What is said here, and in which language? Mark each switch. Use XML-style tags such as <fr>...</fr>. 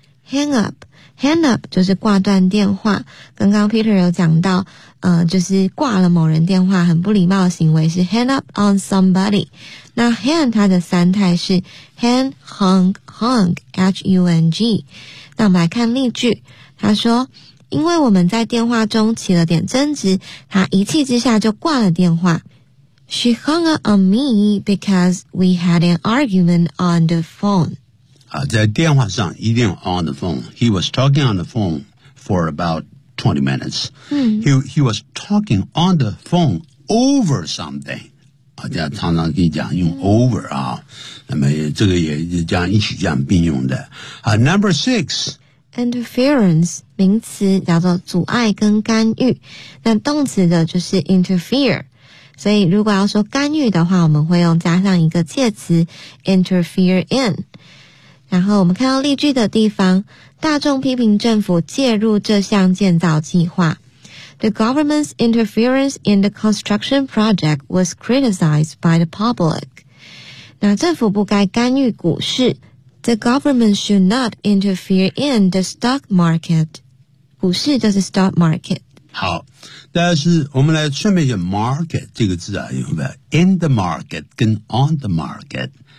<zh>hang up， hang up 就是挂断电话。刚刚 Peter 有讲到，就是挂了某人电话很不礼貌的行为是</zh> <en>hang up on somebody。</en> <zh>那 hang 它的三态是 hang, hung, hung, H-U-N-G。那我们来看例句，他说因为我们在电话中起了点争执，他一气之下就挂了电话。</zh> <en>She hung up on me because we had an argument on the phone。</en> <zh>在电话上一定</zh> <en>on the phone， He was talking on the phone for about 20 minutes、He was talking on the phone over something。</en> <zh>大家常常可以讲用 over 啊，那么这个也这样一起这样并用的啊。</zh> <en>Number six，</en> <zh>interference， 名词叫做阻碍跟干预，那动词的就是 interfere。所以如果要说干预的话，我们会用加上一个介词</zh> <en>interfere in。</en> <zh>然后我们看到例句的地方，大众批评政府介入这项建造计划。</zh> <en>The government's interference in the construction project was criticized by the public.</en> <zh>那政府不该干预股市。</zh> <en>The government should not interfere in the stock market.</en> <zh>股市就是 stock market。好，但是我们来顺便讲 market 这个字啊，有没有</zh> <en>in the market</en> <zh>跟</zh> <en>on the market？</en>